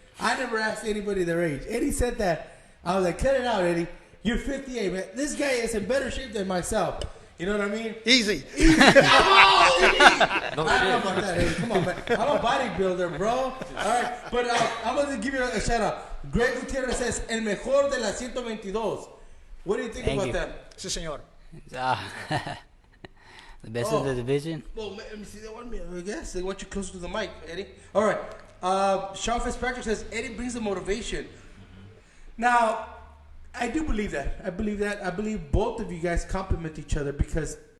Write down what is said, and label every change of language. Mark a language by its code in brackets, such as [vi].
[en] I never asked anybody their age. Eddie said that. I was like, cut it out, Eddie. You're 58, man. This guy is in better shape than myself. You know what I mean? Easy. I don't know about that, Eddie. Come on, man. I'm a bodybuilder, bro. All right. But I'm going to give you a shout out. Greg Gutierrez says, [es] el mejor de la 122. [en] What do you think about that? [es] Sí, señor. [en] The best of the division. Well, let me see. They want me, I guess. They want you closer to the mic, Eddie. All right. Sean Fitzpatrick says, Eddie brings the motivation. Now, I do believe that. I believe both of you guys complement each other because